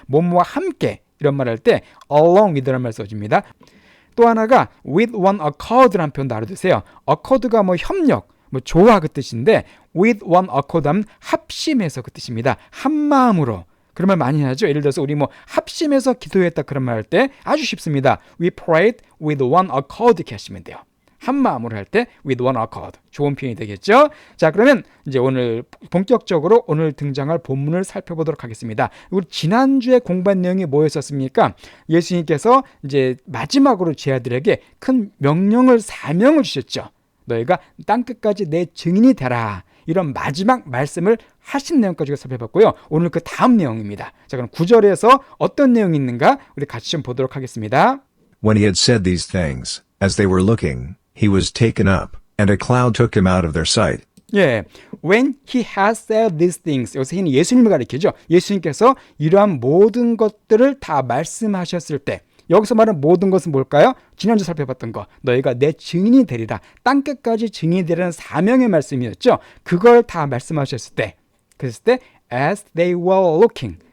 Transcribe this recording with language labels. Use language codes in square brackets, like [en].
[ko] 뭐뭐와 함께 이런 말 할 때 along with라는 말 써줍니다. 또 하나가 with one accord라는 표현도 알아두세요. accord가 협력, 조화 그 뜻인데 with one accord 하면 합심해서 그 뜻입니다. 한 마음으로. 그런 말 많이 하죠. 예를 들어서 우리 합심해서 기도했다 그런 말 할 때 아주 쉽습니다. [en] We prayed with one accord [ko] 이렇게 하시면 돼요. 한 마음으로 할 때 with one accord. 좋은 표현이 되겠죠. 자, 그러면 이제 오늘 본격적으로 오늘 등장할 본문을 살펴보도록 하겠습니다. 우리 지난주에 공부한 내용이 뭐였었습니까? 예수님께서 이제 마지막으로 제자들에게 큰 사명을 주셨죠. 너희가 땅끝까지 내 증인이 되라. 이런 마지막 말씀을 하신 내용까지 살펴봤고요. 오늘 그 다음 내용입니다. 자, 그럼 9절에서 어떤 내용이 있는가 우리 같이 좀 보도록 하겠습니다. [en] When he had said these things, as they were looking, he was taken up, and a cloud took him out of their sight. [ko] 예, [en] when he has said these things. [ko] 여기서 he는 예수님을 가리키죠. 예수님께서 이러한 모든 것들을 다 말씀하셨을 때 여기서 말하는 모든 것은 뭘까요? 지난주 살펴봤던 거. 너희가 내 증인이 되리라. 땅끝까지 증인이 되리라는 사명의 말씀이었죠. 그걸 다 말씀하셨을 때, 그랬을 때 [en] as they were looking.